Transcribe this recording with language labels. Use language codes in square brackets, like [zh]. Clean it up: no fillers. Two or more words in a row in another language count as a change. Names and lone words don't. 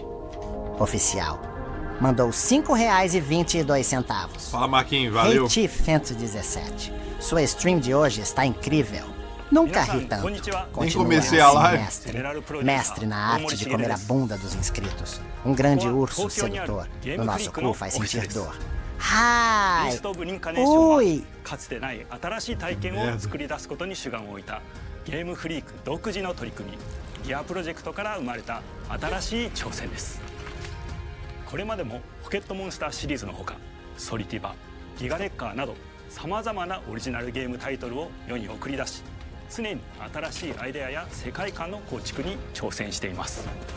[pt] Oficial. Mandou R$5,22. Fala, Marquinhos, valeu. [en] Hey, Chief 117. [pt] Sua stream de hoje está incrível. Nunca ri tanto. Continue assim, mestre na arte de comer a bunda dos inscritos. Um grande urso sedutor. No nosso cu faz sentir dor. Hi! Ui! [ja] かつてない新しい体験を作り出すことに主眼を置いたゲームフリーク独自の取り組みギアプロジェクトから生まれた新しい挑戦です。これまでもポケットモンスターシリーズのほかソリティバ、ギガレッカーなどさまざまなオリジナルゲームタイトルを世に送り出し常に新しいアイデアや世界観の構築に挑戦しています。